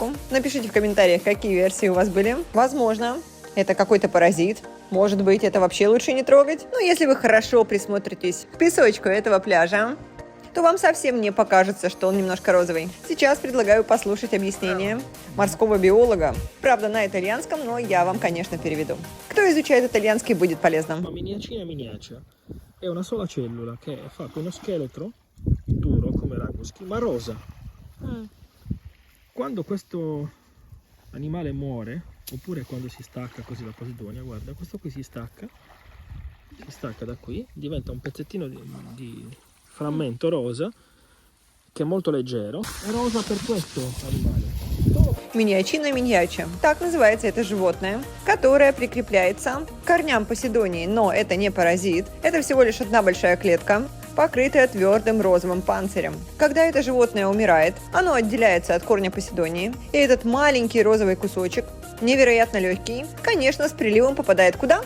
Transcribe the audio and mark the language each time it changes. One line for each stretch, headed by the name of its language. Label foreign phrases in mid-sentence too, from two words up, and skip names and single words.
Russian: Напишите в комментариях, какие версии у вас были. Возможно, это какой-то паразит, Может быть, это вообще лучше не трогать? Но если вы хорошо присмотритесь к песочку этого пляжа, то вам совсем не покажется, что он немножко розовый. Сейчас предлагаю послушать объяснение морского биолога. Правда, на итальянском, но я вам, конечно, переведу. Кто изучает итальянский, будет полезно.
Italian: Miniacina miniacia è una sola cellula che è fatta uno scheletro duro come l'agoschi, ma rosa. Quando questo animale muore, oppure quando si stacca così la posidonia, guarda, questo qui si stacca da qui, diventa un pezzettino di frammento rosa che è molto leggero. È rosa per questo animale.
Russian: Миниачина миньяча. Так называется это животное, которое прикрепляется к корням поsidонии. Но это не паразит, это всего лишь одна большая клетка, покрытая твердым розовым панцирем. Когда это животное умирает, оно отделяется от корня поsidонии, и этот маленький розовый кусочек, невероятно легкий, конечно, с приливом попадает куда?